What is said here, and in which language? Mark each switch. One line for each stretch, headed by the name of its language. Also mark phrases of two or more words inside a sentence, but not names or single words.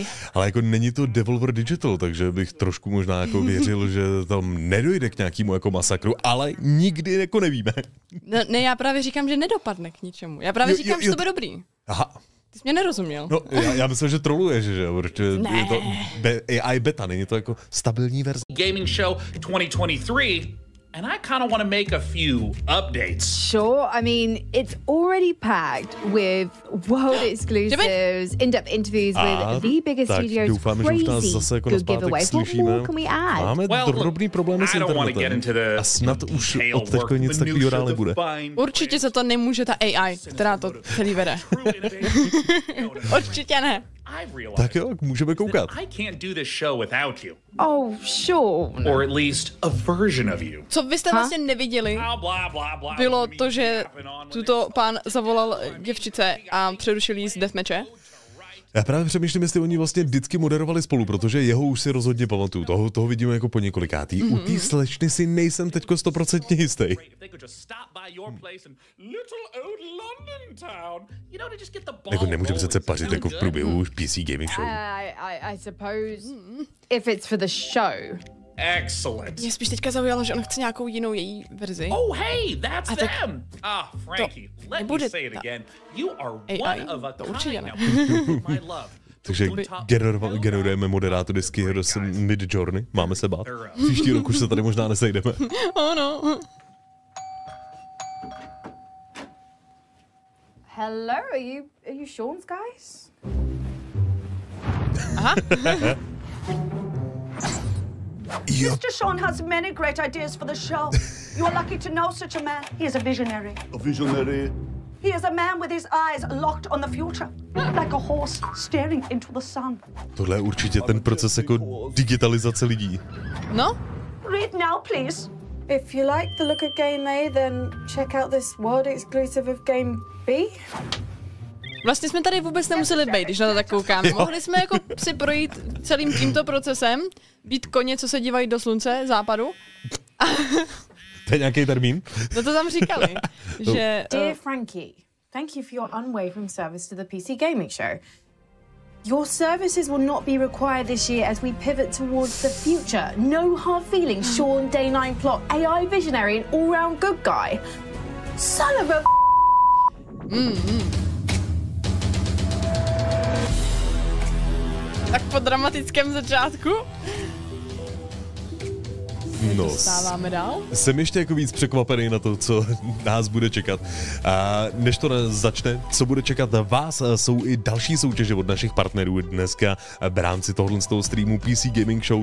Czech: Ale jako není to Devolver Digital, takže bych trošku možná jako věřil, že tam nedojde k nějakému jako masakru, ale nikdy jako nevíme. No, ne, já právě říkám, že nedopadne k ničemu. Já právě říkám, že to bude dobrý. Aha. Ty jsi mě nerozuměl. No, já myslím, že troluješ, že jo, protože je to AI beta, není to jako stabilní verze.
English: Gaming Show 2023, and I kind of want to make a few updates. Sure, I mean, it's already packed with world exclusives, in-depth interviews with the biggest studios,
Czech: doufám, že už nás zase jako na zpátek slyšíme. Máme drobný problémy s internetem a snad už od teďko nic takového dál nebude. Určitě se to nemůže ta AI, která to celý vede. Určitě ne. Tak jo, můžeme koukat.
English: Oh, sure. Or at least a version of you.
Czech: Co vy jste vlastně neviděli, bylo to, že tuto pán zavolal děvčice a přerušil jí z deathmatche. Já právě přemýšlím, jestli oni vlastně vždycky moderovali spolu, protože jeho už si rozhodně pamatuju. Toho vidíme jako po několikátý. U té slečny si nejsem teďko 100% jistý. Jako nemůže přece pařit jako v průběhu PC Gaming Show.
English: I suppose if it's for the show. Excellent.
Czech: Mě spíš teďka zaujalo, že on chce nějakou jinou její verzi.
English: Oh, hey, that's them. Frankie, let me say it again. You are one of a kind. My love.
Czech: Takže generujeme moderátory z Mid-Journey. Máme se bát. Příští rok už se tady možná nesejdeme.
English: Oh no. Hello, are you Sean's guys?
Czech: Aha.
English: Mr. Sean has many great ideas for the show. You are lucky to know such a man. He is a visionary. A visionary? He is a man with his eyes locked on the future, like a horse staring into the sun.
Czech: Tohle je určitě ten proces jako digitalizace lidí. No?
English: Read now, please. If you like the look of Game A, then check out this world exclusive of Game B.
Czech: Vlastně jsme tady vůbec nemuseli být, když na to tak koukáme. Mohli jsme jako si projít celým tímto procesem, být koně, co se dívají do slunce, západu. To je nějaký termín? No to tam říkali, že...
English: Dear Frankie, thank you for your unwavering service to the PC Gaming Show. Your services will not be required this year as we pivot towards the future. No hard feelings, Sean, Day 9 plot, AI visionary and all-round good guy. Son of a...
Czech: Tak po dramatickém začátku. No, dostáváme dál. Jsem ještě jako víc překvapený na to, co nás bude čekat. A než to začne, co bude čekat vás, jsou i další soutěže od našich partnerů dneska v rámci tohohle z toho streamu PC Gaming Show.